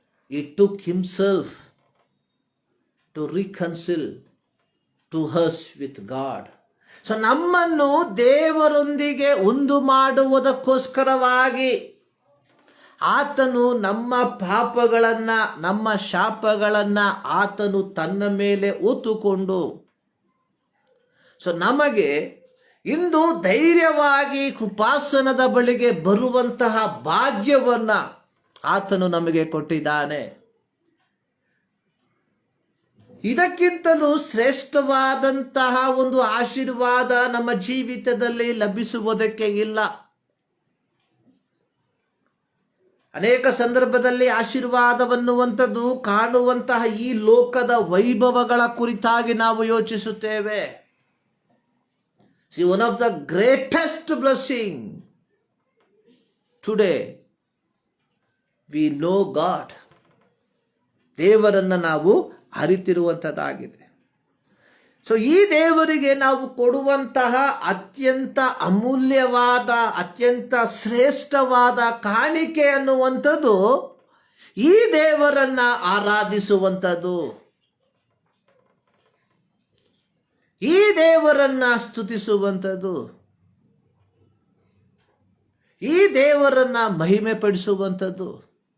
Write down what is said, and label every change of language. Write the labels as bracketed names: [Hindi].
[English] He took himself to reconcile to us with God. [Kannada] So ನಮ್ಮನ್ನು ದೇವರೊಂದಿಗೆ ಒಂದು ಮಾಡುವುದಕ್ಕೋಸ್ಕರವಾಗಿ ಆತನು ನಮ್ಮ ಪಾಪಗಳನ್ನ, ನಮ್ಮ ಶಾಪಗಳನ್ನ ಆತನು ತನ್ನ ಮೇಲೆ ಹೊತ್ತುಕೊಂಡು ಸೊ ನಮಗೆ ಇಂದು ಧೈರ್ಯವಾಗಿ ಕೃಪಾಸನದ ಬಳಿಗೆ ಬರುವಂತಹ ಭಾಗ್ಯವನ್ನ ಆತನು ನಮಗೆ ಕೊಟ್ಟಿದ್ದಾನೆ. ಇದಕ್ಕಿಂತಲೂ ಶ್ರೇಷ್ಠವಾದಂತಹ ಒಂದು ಆಶೀರ್ವಾದ ನಮ್ಮ ಜೀವಿತದಲ್ಲಿ ಲಭಿಸುವುದಕ್ಕೆ ಇಲ್ಲ. ಅನೇಕ ಸಂದರ್ಭದಲ್ಲಿ ಆಶೀರ್ವಾದವನ್ನುವಂಥದ್ದು ಕಾಣುವಂತಹ ಈ ಲೋಕದ ವೈಭವಗಳ ಕುರಿತಾಗಿ ನಾವು ಯೋಚಿಸುತ್ತೇವೆ. [English] See, one of the greatest blessing today, we know God. [Kannada] ದೇವರನ್ನು ನಾವು ಅರಿತಿರುವಂಥದ್ದಾಗಿದೆ. ಸೊ ಈ ದೇವರಿಗೆ ನಾವು ಕೊಡುವಂತಹ ಅತ್ಯಂತ ಅಮೂಲ್ಯವಾದ, ಅತ್ಯಂತ ಶ್ರೇಷ್ಠವಾದ ಕಾಣಿಕೆ ಅನ್ನುವಂಥದ್ದು ಈ ದೇವರನ್ನ ಆರಾಧಿಸುವಂಥದ್ದು, ಈ ದೇವರನ್ನ ಸ್ತುತಿಸುವಂಥದ್ದು, ಈ ದೇವರನ್ನ ಮಹಿಮೆ ಪಡಿಸುವಂಥದ್ದು.